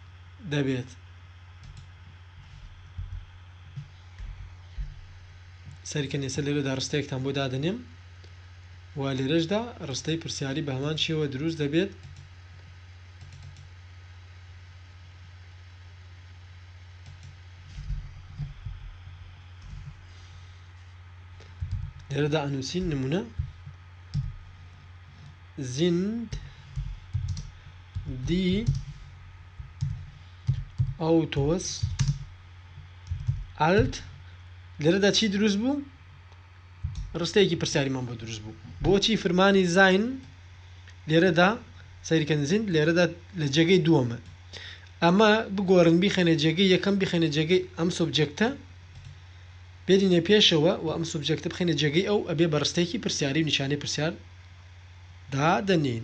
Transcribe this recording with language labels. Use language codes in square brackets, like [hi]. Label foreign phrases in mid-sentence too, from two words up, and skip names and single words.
[ckb] دەبێت سەریکە نێسە لێرەدا ڕستەیەکتان بۆ دادەنێم و لێرەشدا ڕستەی پرسیاری بە هەمان شێوە دروست دەبێت لێرەدا ئەنووسین نمونە [de] sind die Autos alt [ckb] لێرەدا چی دروست بوو؟ ڕستەیەکی پرسیاریمان بۆ دروست بوو. بۆچی فرمانی زاین لێرەدا سەیرکەن زیند لێرەدا لە جێگەی دووەمە. ئەمە بگۆڕن بیخەنە جێگەی یەکەم بیخەنە جێگەی ئەم سوبجێکتە بێدینە پێشەوە و ئەم سوبجێکتە بخەنە جێگەی ئەو ئەبێ بە ڕستەیەکی پرسیاری و نیشانەی پرسیار دادەنین.